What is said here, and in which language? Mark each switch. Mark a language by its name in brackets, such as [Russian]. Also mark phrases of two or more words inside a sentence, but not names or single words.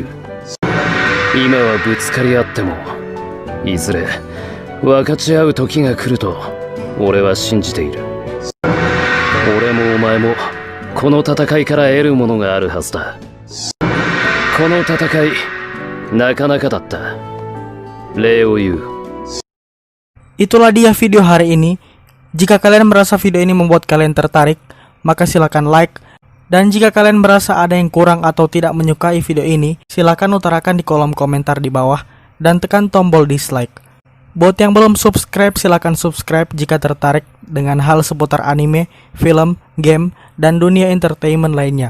[Japanese] 今はぶつかり合ってもいずれ分かち合う時が来ると俺は信じている。俺もお前もこの戦いから得るものがあるはずだ。この戦いなかなかだった。礼を言う。 [Indonesian] Itulah dia video hari ini. Jika kalian merasa video ini membuat kalian tertarik, maka silakan like. Dan jika kalian merasa ada yang kurang atau tidak menyukai video ini, silakan utarakan di kolom komentar di bawah dan tekan tombol dislike. Buat yang belum subscribe, silakan subscribe jika tertarik dengan hal seputar anime, film, game, dan dunia entertainment lainnya.